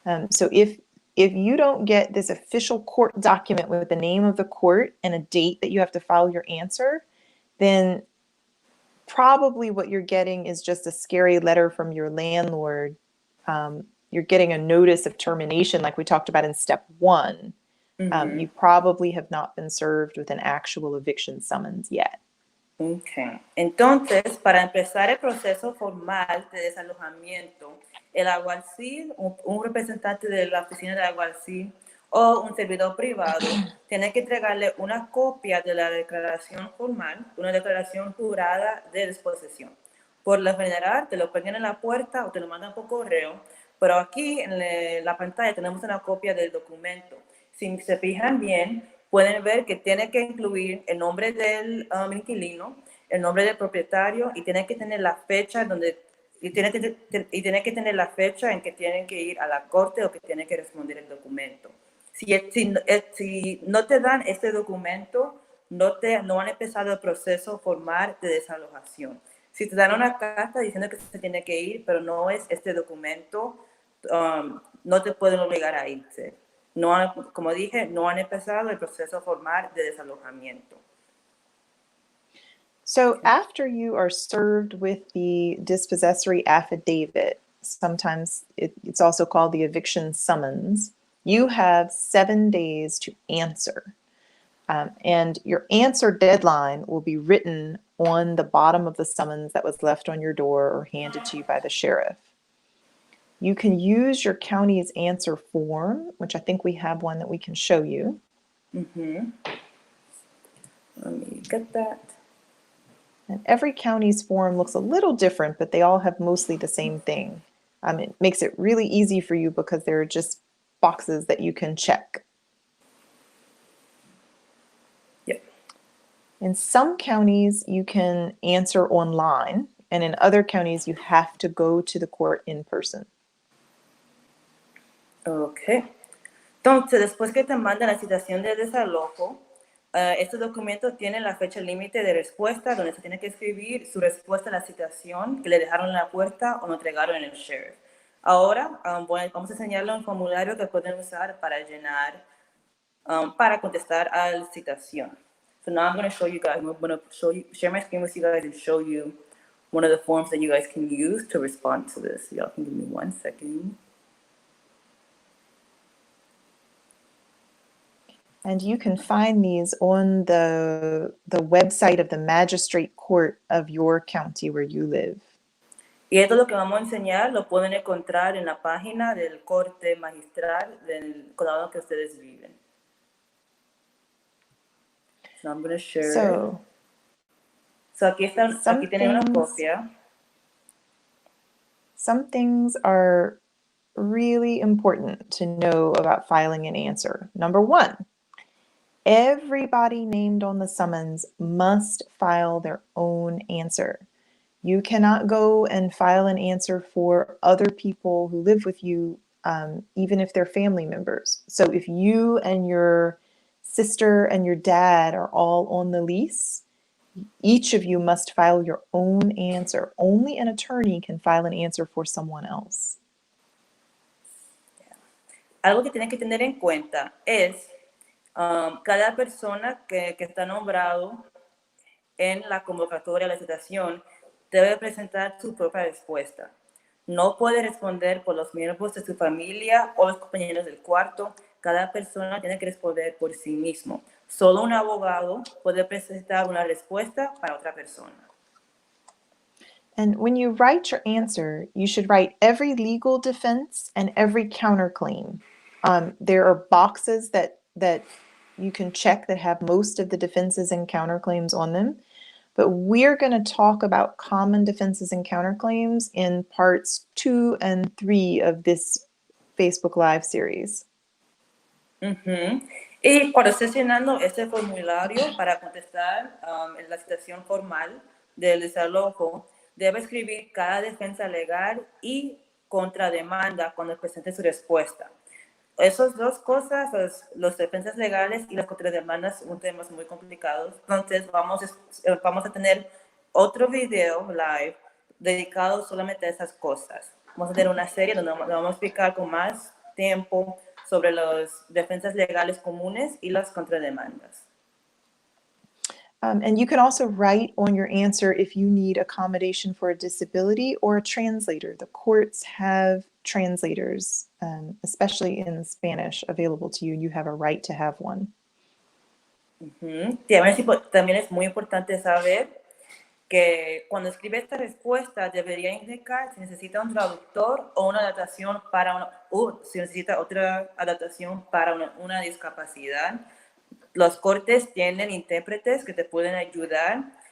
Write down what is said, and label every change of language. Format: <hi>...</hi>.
<en>So if you don't get this official court document with the name of the court and a date that you have to file your answer, then probably what you're getting is just a scary letter from your landlord. You're getting a notice of termination like we talked about in step 1. You probably have not been served with an actual eviction summons yet. Okay.</en> <es>Entonces, para empezar el proceso formal de desalojamiento, el alguacil, un representante de la oficina del alguacil o un servidor privado tiene que entregarle una copia de la declaración formal, una declaración jurada de disposición. Por lo general, te lo ponen en la puerta o te lo mandan por correo, pero aquí en la pantalla tenemos una copia del documento. Si se fijan bien, pueden ver que tiene que incluir el nombre del inquilino, el nombre del propietario y tiene que tener la fecha tiene que tener la fecha en que tienen que ir a la corte o que tienen que responder el documento. Si no te dan este documento, no han empezado el proceso formal de desalojación. Si te dan una carta diciendo que se tiene que ir, pero no es este documento, no te pueden obligar a irse. Como dije, no han empezado el proceso formal de desalojamiento.</es> <en>So after you are served with the dispossessory affidavit, sometimes it's also called the eviction summons, you have 7 days to answer. And your answer deadline will be written on the bottom of the summons that was left on your door or handed to you by the sheriff. You can use your county's answer form, which I think we have one that we can show you. Let me get that. And every county's form looks a little different, but they all have mostly the same thing. It makes it really easy for you because there are just boxes that you can check. Yep. In some counties, you can answer online, and in other counties, you have to go to the court in person. Ok.</en> <es>Entonces, después que te mandan la citación de desalojo, este documento tiene la fecha límite de respuesta donde se tiene que escribir su respuesta a la citación que le dejaron en la puerta o no entregaron en el sheriff. Ahora vamos a enseñarle un formulario que pueden usar para llenar, para contestar a la citación.</es> <en>So now I'm going to show you guys, I'm going to share my screen with you guys and show you one of the forms that you guys can use to respond to this. Y'all can give me 1 second. And you can find these on the website of the magistrate court of your county where you live.</en> <es>Y esto es lo que vamos a enseñar, lo pueden encontrar en la página del corte magistral del condado que ustedes viven.</es> <en>So I'm going to share. So</en> <es>aquí tienen una copia.</es> <en>Some things are really important to know about filing an answer. Number 1, everybody named on the summons must file their own answer. You cannot go and file an answer for other people who live with you, even if they're family members. So if you and your sister and your dad are all on the lease, each of you must file your own answer. Only an attorney can file an answer for someone else.</en> <es>Algo que tienen que tener en cuenta es cada persona que está nombrado en la convocatoria de la citación debe presentar su propia respuesta. No puede responder por los miembros de su familia o los compañeros del cuarto. Cada persona tiene que responder por sí mismo. Solo un abogado puede presentar una respuesta para otra persona.</es> <en>And when you write your answer, you should write every legal defense and every counterclaim. There are boxes that you can check that have most of the defenses and counterclaims on them. But we're going to talk about common defenses and counterclaims in parts 2 and 3 of this Facebook Live series.</en> <es>Y cuando estés llenando este formulario para contestar en la citación formal del desalojo, debe escribir cada defensa legal y contrademanda cuando presente su respuesta. Esas dos cosas, los defensas legales y las contrademandas, son temas muy complicados. Entonces vamos a tener otro video live dedicado solamente a esas cosas. Vamos a tener una serie donde vamos a explicar con más tiempo sobre las defensas legales comunes y las contrademandas.</es> <en>And you can also write on your answer if you need accommodation for a disability or a translator. The courts have translators, especially in Spanish, available to you. You have a right to have one.</en> <es>También es muy importante saber que cuando escribe esta respuesta debería indicar si necesita un traductor o una adaptación si necesita otra adaptación para una discapacidad. Los cortes tienen intérpretes que te pueden ayudar</es>